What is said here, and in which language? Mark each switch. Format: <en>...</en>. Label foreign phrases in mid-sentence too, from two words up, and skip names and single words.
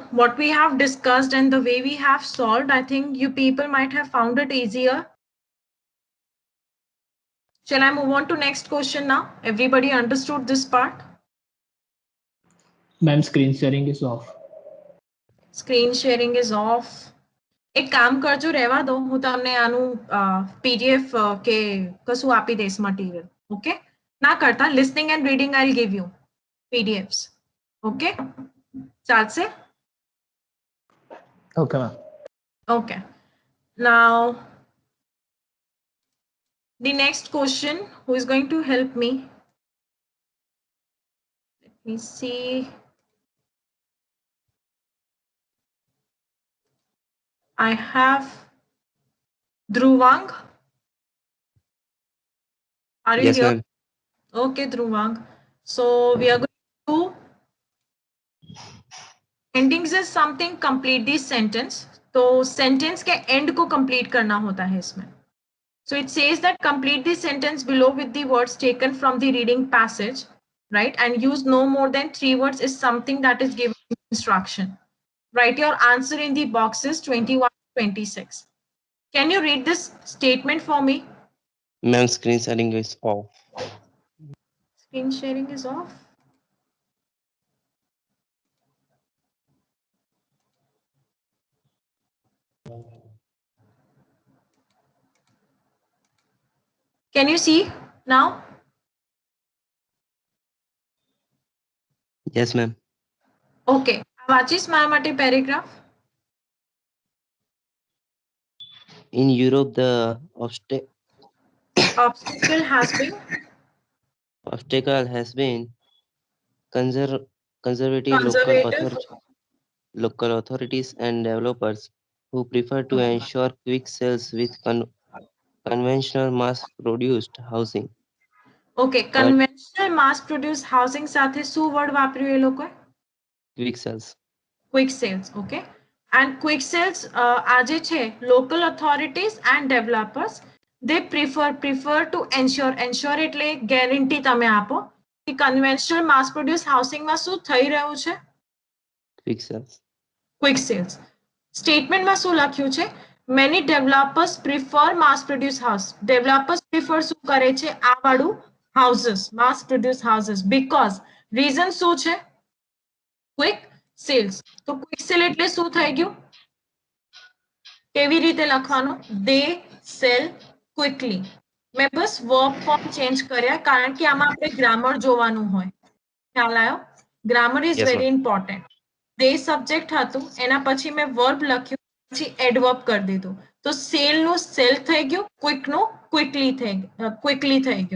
<en>What we have discussed and the way we have solved, I think you people might have found it easier. Shall I move on to next question now? Everybody understood this part? Ma'am, screen sharing is off. Screen sharing is off.</en> <gu>એક કામ કરજો રહેવા દો હું તમને આનું પીડીએફ કે કશું આપી દઈશ</gu> <en>material okay</en> <gu>ના કરતા</gu> <en>listening and reading I'll give you PDFs okay</en> <gu>ચાલશે</gu> <en>Okay, ma'am. okay now the next question who is going to help me let me see I have Dhruvang. Are you Yes, here? ma'am. Okay, Dhruvang. So we are going to endings is something complete this sentence.</en> <hi>तो sentence के end को complete करना होता है इसमें.</hi> <en>So it says that complete the sentence below with the words taken from the reading passage. right? And use no more than 3 words is something that is given in instruction. Write your answer in the boxes 21 to 26. Can you read this statement for me? Ma'am, screen sharing is off. Screen sharing is off. Can you see now? Yes, ma'am.</en> <gu>Okay. વાંચીશ મારા માટે paragraph.</gu> <en>In Europe, the Obstacle has been conservative local authorities and developers who prefer to ensure quick sales with conventional mass-produced housing. Okay, conventional mass-produced housing</en> <gu>સાથે શું word વાપર્યું એ લોકોએ?</gu> <en>Quick sales. Quick sales, okay. And quick sales,</en> <gu>આજે છે</gu> <en>local authorities and developers, they prefer to ensure</en> <gu>એટલે guarantee તમે આપો કે</gu> <en>conventional mass-produced housing</en> <gu>માં શું થઈ રહ્યું છે?</gu> <en>Quick sales. Quick sales.</en> <gu>Statement માં શું લખ્યું છે?</gu> <en>Many developers prefer mass-produced house. Developers prefer</en> <gu>શું કરે છે? આ વાળું</gu> <en>houses, mass-produced houses, because reason</en> <gu>શું છે?</gu> <en>Quick sales.</en> <gu>તો</gu> <en>quick sale</en> <gu>એટલે શું થઈ ગયું? કેવી રીતે લખવાનું?</gu> <en>They sell quickly.</en> <gu>મેં બસ</gu> <en>verb form change</en> <gu>કર્યા કારણ કે આમાં આપણે grammar જોવાનું હોય. ખ્યાલ આવ્યો?</gu> <en>Grammar is Yes, very ma'am. important. They subject</en> <gu>હતું, એના પછી મેં verb લખ્યું, પછી adverb કરી દીધું. તો sale નું sell થઈ ગયું, quick નું quickly થઈ ગયું.</gu>